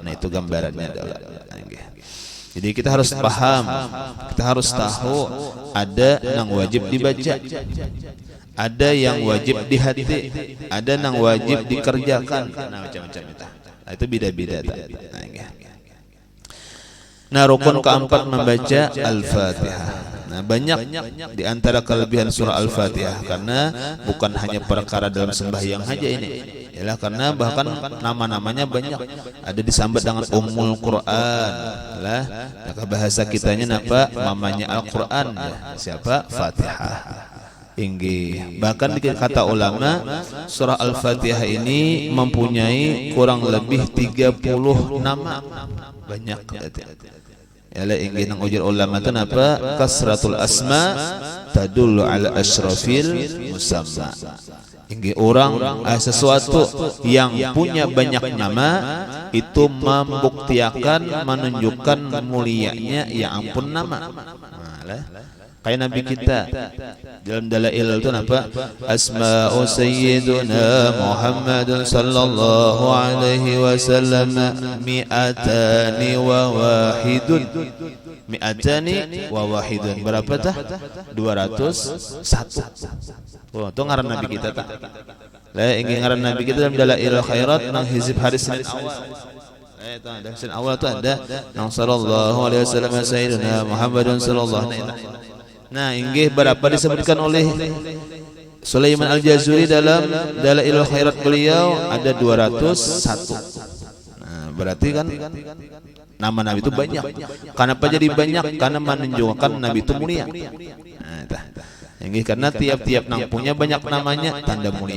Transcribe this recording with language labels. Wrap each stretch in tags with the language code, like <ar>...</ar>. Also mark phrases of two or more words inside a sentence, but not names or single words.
<id>Nah, itu gambarannya adalah. Jadi kita harus paham, kita harus tahu ada yang wajib dibaca, ada yang wajib di hati, ada yang wajib dikerjakan. Nah, macam-macam itu. Nah, itu beda-beda. Nah, rukun keempat membaca Al-Fatihah. Nah, banyak di antara kelebihan surah Al-Fatihah karena bukan hanya perkara dalam sembahyang saja ini. Yalah, karena bahkan nama-namanya banyak. Ada disambat dengan Ummul Quran.</id> <bjn>Lah, maka bahasa kitanya napa?</bjn> <id>Mamanya Al-Quran ya. Siapa? Fatihah. Bahkan kata ulama, surah Al-Fatihah ini mempunyai kurang lebih 30 nama.</id> <bjn>banyak ya inggih nang ujar ulama teh napa</bjn> <ar>كثرة الأسماء تدل على أشرف المسمى.</ar> <id>Inggih orang sesuatu yang punya banyak nama itu membuktikan menunjukkan mulianya ya ampun nama. Kayak Nabi kita dalam dalail itu apa?</id> <ar>أسماء سيدنا محمد صلى الله عليه وسلم مائتان وواحد. مائتان وواحد.</ar> <bjn>Berapa tah?</bjn> <id>201.</id> <bjn>Oh, itu ngaran Nabi kita tah. Lah ingin ngaran Nabi kita dalam dalail khairat nang hizib hari Senin awal. Itu ada Senin awal itu ada nang</bjn> <ar>صلى الله عليه وسلم سيدنا محمد صلى الله عليه وسلم.</ar> <id>Nah, inggih berapa disebutkan oleh Sulaiman Al-Jazuri dalam Dalailul Khairat beliau ada 201. Nah, berarti kan nama Nabi itu banyak. Kenapa jadi banyak? Karena menunjukkan Nabi itu mulia. Nah, inggih karena tiap-tiap nang punya banyak namanya tanda mulia.</id>